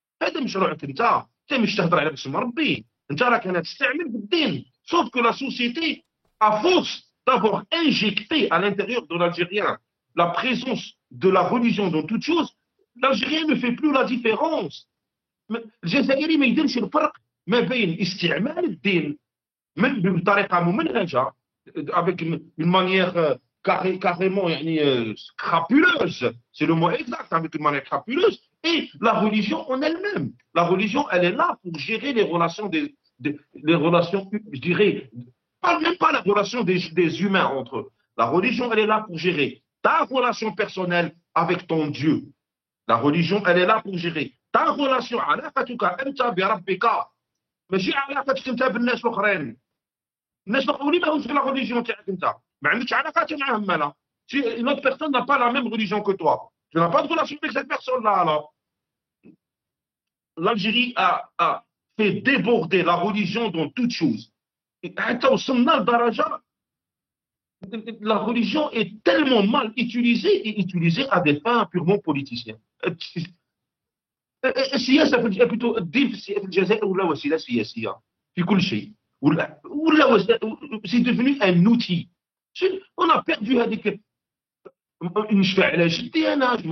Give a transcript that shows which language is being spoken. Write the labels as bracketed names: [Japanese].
[Arabic] هذا مشروعك انت مش تهضر على باسم ربي. انت راك هنا تستعمل بالدين. [French] Sauf que la société, à force d'avoir injecté à l'intérieur de l'Algérien la présence de la religion dans toute chose, l'Algérien ne fait plus la différence. [Arabic] الجزائري ما يديرش الفرق ما بين استعمال الدين بطريقه ممنهجه [French] avec une manière carrément يعني crapuleuse, c'est le mot exact, avec une manière crapuleuse, et la religion en elle-même. La religion, elle est là pour gérer les relations les relations, je dirais, même pas la relation des humains entre eux. La religion, elle est là pour gérer ta relation personnelle avec ton Dieu. La religion, elle est là pour gérer ta relation [Arabic] علاقتك انت بربك ماشي علاقتك انت بالناس الاخرين. الناس الاخرين ما همش في [French] la religion [Arabic] تاعك انت ما عندكش علاقات معاهم. [French] لا une autre personne n'a pas la même religion que toi, tu n'as pas de relation avec cette personne là. Alors l'Algérie a fait déborder la religion dans toute chose. [Arabic] حتى وصلنا لدرجه [French] la religion est tellement mal utilisée et utilisée à des fins purement politiciennes. [Arabic] السياسه plutôt الدين في الجزائر ولا وسيله سياسيه في كل شيء ولا [French] c'est devenu un outil. On a perdu [Arabic] هذيك نشفع على جدي انا.